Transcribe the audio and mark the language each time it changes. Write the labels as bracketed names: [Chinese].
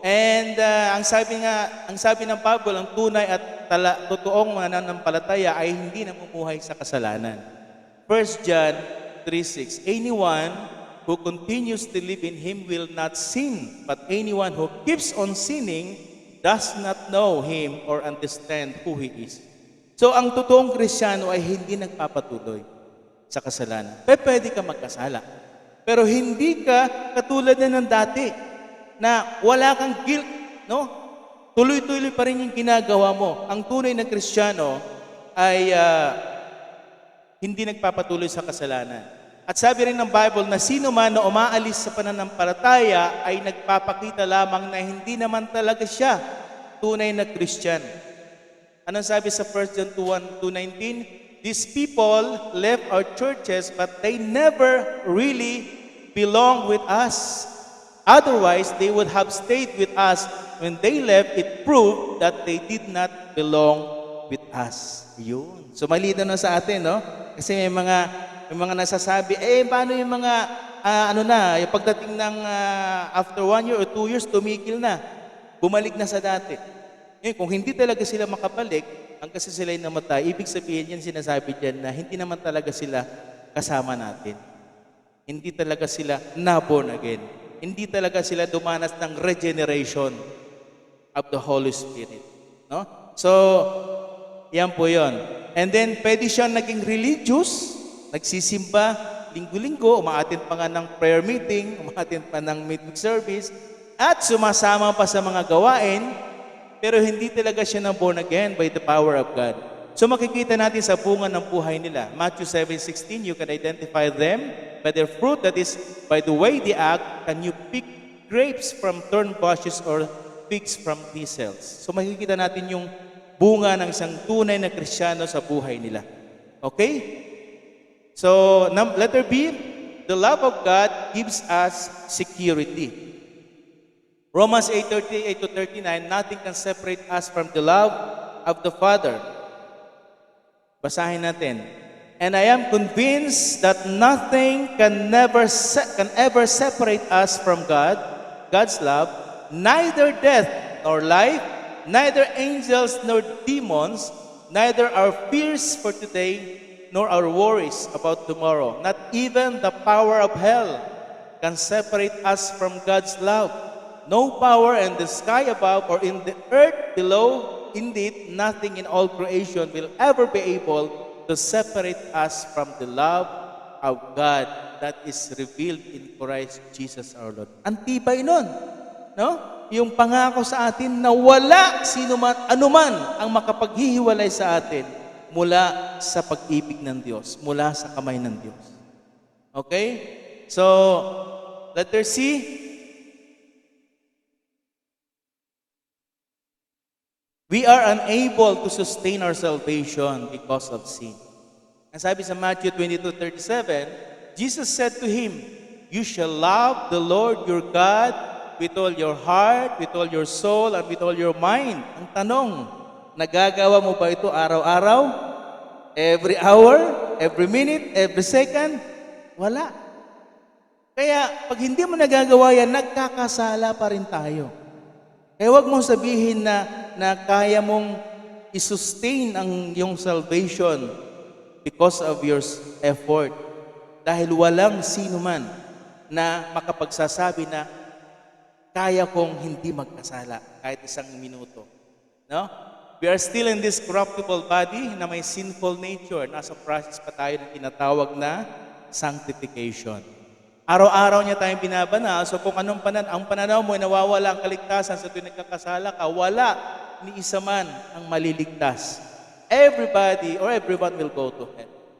[Filipino] And ang sabi ng Bible, ang tunay at totoong mananampalataya ay hindi namumuhay sa kasalanan. [English] 1 John 3:6. Anyone who continues to live in Him will not sin, but anyone who keeps on sinning does not know Him or understand who He is. [Filipino] So, ang totoong Kristiyano ay hindi nagpapatuloy sa kasalanan. Pwede ka magkasala. Pero hindi ka katulad na ng dati na wala kang guilt, no? Tuloy-tuloy pa rin yung ginagawa mo. Ang tunay na Kristiyano ay hindi nagpapatuloy sa kasalanan. At sabi rin ng Bible na sino man na umaalis sa pananampalataya ay nagpapakita lamang na hindi naman talaga siya tunay na Christian. Anong sabi sa 1 John 2:19? [English] These people left our churches but they never really belong with us. Otherwise, they would have stayed with us. When they left, it proved that they did not belong with us. [Filipino] Yun. So malinaw na sa atin, no? Kasi may mga nasasabi, paano yung mga, yung pagdating ng [English] after 1 year or 2 years, [Filipino] tumigil na. Bumalik na sa dati. Kung hindi talaga sila makabalik, hanggang sa sila'y namatay, ibig sabihin yan, sinasabi dyan na hindi naman talaga sila kasama natin. Hindi talaga sila na-born again. Hindi talaga sila dumanas ng [English] regeneration of the Holy Spirit. [Filipino] No? So, yan po yun. And then, pwede siyang naging religious, nagsisimba, linggo-linggo, umaattend pa nga ng prayer meeting, umaattend pa ng midweek service, at sumasama pa sa mga gawain, pero hindi talaga siya na born again [English] by the power of God. [Filipino] So makikita natin sa bunga ng buhay nila. [English] Matthew 7:16, you can identify them by their fruit, that is, by the way they act. Can you pick grapes from thorn bushes or figs from thistles? [Filipino] So makikita natin yung bunga ng isang tunay na Kristiyano sa buhay nila. [English] Okay? So, letter B, the love of God gives us security. Romans 8:38-39, nothing can separate us from the love of the Father. [Filipino] Basahin natin. [English] And I am convinced that nothing can ever separate us from God's love, neither death nor life, neither angels nor demons, neither our fears for today nor our worries about tomorrow. Not even the power of hell can separate us from God's love. No power in the sky above or in the earth below, indeed, nothing in all creation will ever be able to separate us from the love of God that is revealed in Christ Jesus our Lord. [Filipino] Ang tibay nun, no? Yung pangako sa atin na wala anuman ang makapaghihiwalay sa atin mula sa pag-ibig ng Diyos, mula sa kamay ng Diyos. [English] Okay? So, letter C, we are unable to sustain our salvation because of sin. [Filipino] Ang sabi sa [English] Matthew 22:37, Jesus said to him, you shall love the Lord your God with all your heart, with all your soul, and with all your mind. [Filipino] Ang tanong, nagagawa mo ba ito araw-araw? [English] Every hour? Every minute? Every second? [Filipino] Wala. Kaya pag hindi mo nagagawa yan, nagkakasala pa rin tayo. Kaya huwag mong sabihin na kaya mong i-sustain ang iyong salvation [English] because of your effort. [Filipino] Dahil walang sino man na makapagsasabi na kaya kong hindi magkasala kahit isang minuto. No? [English] We are still in this corruptible body [Filipino] na may [English] sinful nature. [Filipino] Nasa process pa tayo ng tinatawag na sanctification. Araw-araw niya tayong binabanal. So kung ang pananaw mo ay nawawala ang kaligtasan sa tuwing nagkakasala ka, wala ni isa man ang maliligtas. [English] Everybody or everyone will go to hell.